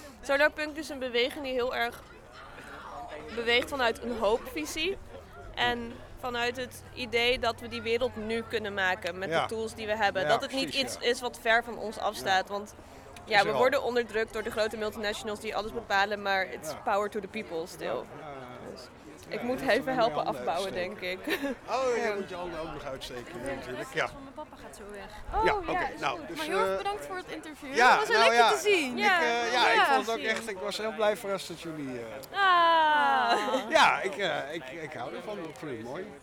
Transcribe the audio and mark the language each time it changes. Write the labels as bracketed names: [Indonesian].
[Dutch] Solarpunk is een beweging die heel erg beweegt vanuit een hoopvisie. En vanuit het idee dat we die wereld nu kunnen maken met de tools die we hebben. Ja, dat het niet iets is wat ver van ons afstaat. Ja. Want we worden onderdrukt door de grote multinationals die alles bepalen. Maar [English] it's power to the people still. [Dutch] Ik moet even helpen afbouwen, denk ik. Oh, je moet je handen ook nog uitsteken, natuurlijk. Ja. Mijn papa gaat zo weg. Oh, ja, oké. Okay. Nou, dus, maar heel erg bedankt voor het interview. Ja, dat was heel lekker te zien. Ik vond het ook echt... Ik was heel blij verrast dat jullie... Ja, ik hou ervan. Ik vind het mooi.